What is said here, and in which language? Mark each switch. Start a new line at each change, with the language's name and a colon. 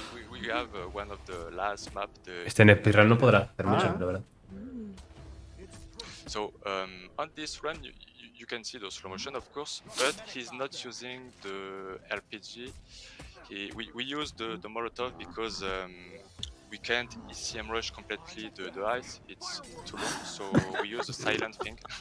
English: We have one of the last map.
Spanish: Este en speedrun no podrá hacer mucho, la verdad.
English: So on this run, you can see the slow motion, of course, but he's not using the RPG. We use the Molotov because we can't ECM rush completely the ice. It's too long, so we use a silent thing.